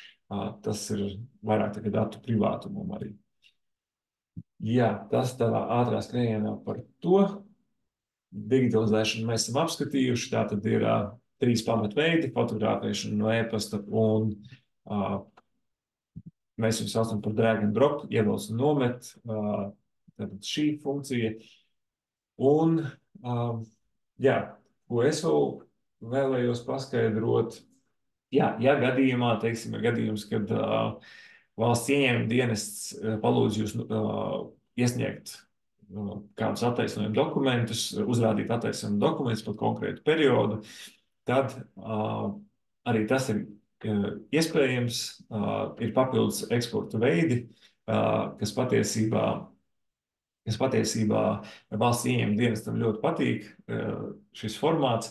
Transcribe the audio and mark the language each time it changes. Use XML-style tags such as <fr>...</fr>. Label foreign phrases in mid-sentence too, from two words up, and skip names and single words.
<lv>Tas ir vairāk tā datu privātumam arī. Jā, tas tādā ātrā skrējienā par to. Digitalizēšanu mēs esam apskatījuši. Tā tad ir 3 pamatveidi - fotografēšana no e-pasta, un mēs viņu saucam par</lv> <en>drag and drop,</en> <lv>ievelc un nomet. Tātad šī funkcija. Un, jā, ko es vēl vēlējos paskaidrot, ja gadījumā, teiksim, ir gadījums, kad valsts ieņēmuma dienests palūdz jūs iesniegt kādus attaisnojumu dokumentus, uzrādīt attaisnojumu dokumentus par konkrētu periodu, tad arī tas ir iespējams, ir papildus eksporta veidi, kas patiesībā valsts ieņēmuma dienestam ļoti patīk šis formāts.</lv>